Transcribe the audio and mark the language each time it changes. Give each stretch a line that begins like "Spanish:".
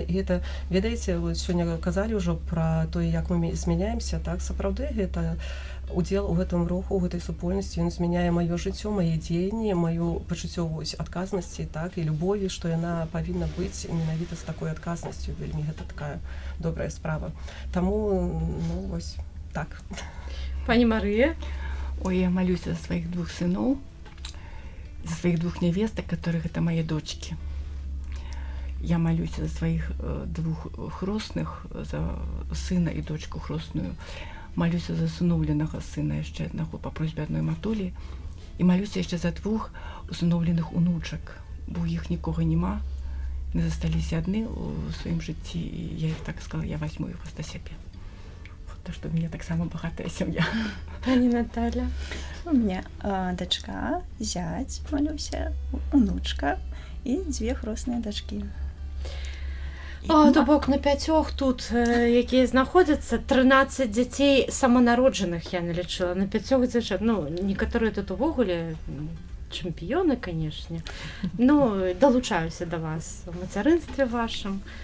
Belarusian: І гэта, ведаеце, вот сёння казалі ўжо пра тое, як мы змяняемся, так, сапраўды гэта удзел у гэтым руху, у гэтай супольнасці, ён змяняе маё жыццё, мае дзеянні, маю пачуццё адказнасці, так, і любові, што яна павінна быць менавіта з такой адказнасцю. Вельмі гэта такая добрая справа. Таму, ну, вось так. Пані Марыя?
Russian: Ой, я молюся за своих 2 сыноў, за своих 2 невесток, которых это мои дочки. Я молюсь за своих 2 хросных, за сына и дочку хросную. Молюсь за усыновленого сына еще одного по просьбе одной матулі.
Ukrainian: І молюся ще за 2 усыновленых унучак, бо їх нікого нема. Ми засталися одні у своєму житті, і я їх так сказала, я возьму їх до себе.
Russian: То, что у меня так само богатая семья.
Belarusian: Пані Наталя?
Russian: У меня дочка, зять, молюся, внучка и 2 хросные дочки.
Belarusian: О, то бок на 5 тут, які знаходзяцца, 13 дзяцей саманароджаных я налічыла, на 5 дзяўчат. Ну, некаторыя тут увогуле чэмпіёны, канешне. Ну, далучаюся да вас у мацярынстве вашым.